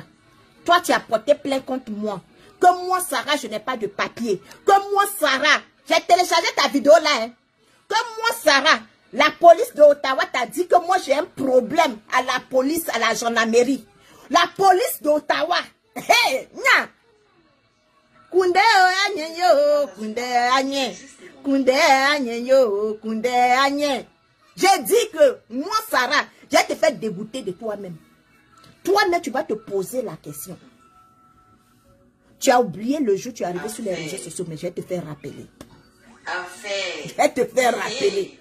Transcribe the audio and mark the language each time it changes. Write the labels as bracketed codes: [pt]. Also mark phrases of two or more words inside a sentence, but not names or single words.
[fr] Toi, tu as porté plainte contre moi. Que moi, Sarah, je n'ai pas de papier. Que moi, Sarah, j'ai téléchargé ta vidéo là. Hein. Que moi, Sarah, la police d'Ottawa t'a dit que moi j'ai un problème à la police, à la gendarmerie. La police d'Ottawa. Hey, nya. Kunde anye yo, kunde anye. Kunde anye yo, kunde anye. J'ai dit que moi Sarah, j'ai te fait dégoûter de toi-même. Toi-même tu vas te poser la question. Tu as oublié le jour où tu es arrivé sur les réseaux sociaux, mais je vais te faire rappeler. Affaire. Je vais te faire rappeler.